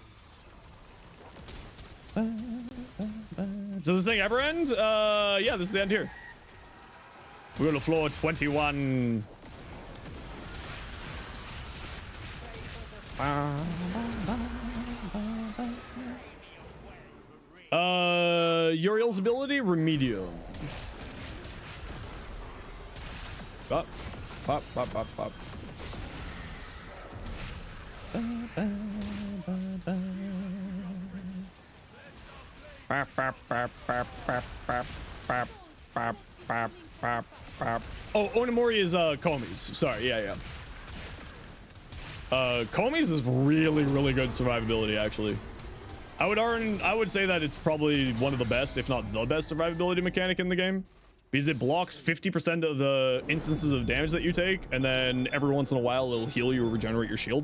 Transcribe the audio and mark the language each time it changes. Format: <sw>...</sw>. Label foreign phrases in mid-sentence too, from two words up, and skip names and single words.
<en>Does this thing ever end? Yeah, this is the end here. We're going to floor 21. Uriel's ability, Remedium. Pop, pop, pop, pop, pop. Oh, Onomori is Komi's. Sorry, yeah. Komi's is really, really good survivability, actually. I would say that it's probably one of the best, if not the best survivability mechanic in the game. Because it blocks 50% of the instances of damage that you take, and then every once in a while it'll heal you or regenerate your shields.</en>